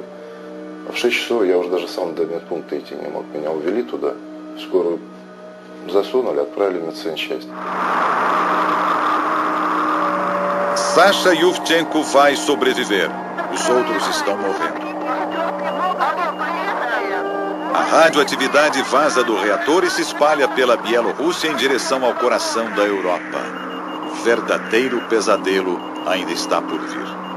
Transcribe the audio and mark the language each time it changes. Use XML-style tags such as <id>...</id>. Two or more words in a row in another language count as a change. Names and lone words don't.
<ru>А в 6 часов я уже даже сам до медпункта идти не мог, меня увели туда, в скорую засунули, отправили в медсанчасть.</ru> <pt>Sasha Yuvchenko vai sobreviver, os outros estão morrendo. A radioatividade vaza do reator e se espalha pela Bielorrússia em direção ao coração da Europa. O verdadeiro pesadelo ainda está por vir.</pt>